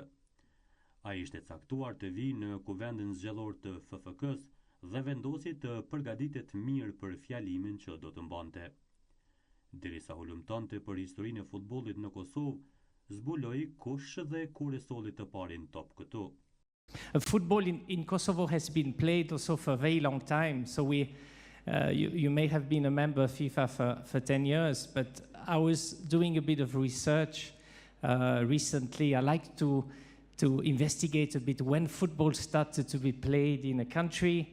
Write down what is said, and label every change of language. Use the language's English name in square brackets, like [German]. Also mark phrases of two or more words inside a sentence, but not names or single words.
[Albanian] Ai ishte caktuar të vijë në kuvendin zgjedhor të FFK-s dhe vendosi të përgatitet mirë për fjalimin që do të mbante. Derisa hulumtonte për historinë e futbollit në Kosovë, zbuloi kush dhe kur e solli të parin top këtu. [English] Football in Kosovo has been played also for a very long time. So you may have been a member of FIFA for 10 years, but I was doing a bit of research recently. I like to investigate a bit when football started to be played in a country.